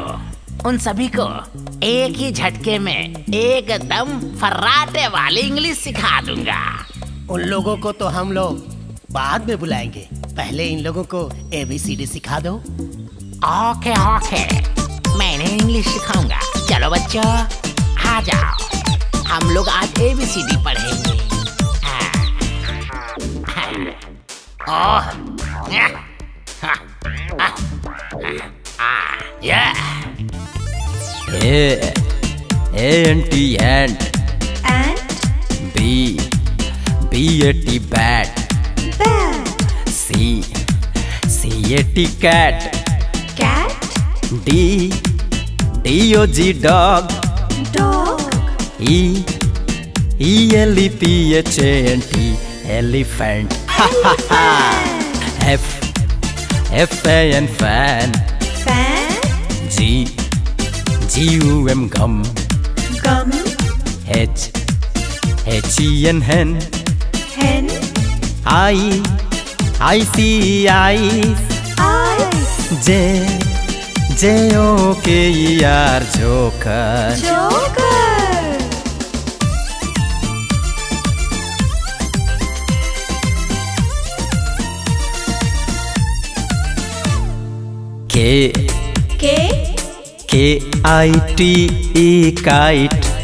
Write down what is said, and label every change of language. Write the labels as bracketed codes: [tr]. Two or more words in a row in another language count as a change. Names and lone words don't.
[hi] उन सभी को एक ही झटके में एकदम फर्राटे वाली इंग्लिश सिखा दूंगा। उन लोगों को तो हम लोग बाद में बुलाएंगे, पहले इन लोगों को ABCD सिखा दो। [en] okay okay, [hi] मैं इन्हें इंग्लिश सिखाऊंगा। चलो बच्चों, आ जाओ, हम लोग आज ABCD पढ़ेंगे। [en] A&T ant. B.A.T bat. C.A.T cat. D.O.G dog. E.L.E.P.H.A.N.T elephant. F.A.N fan. G.U.M gum. H.E.N hen. I.C.E.I.S. J.O.K.E.R joker. K-I-T-E kite.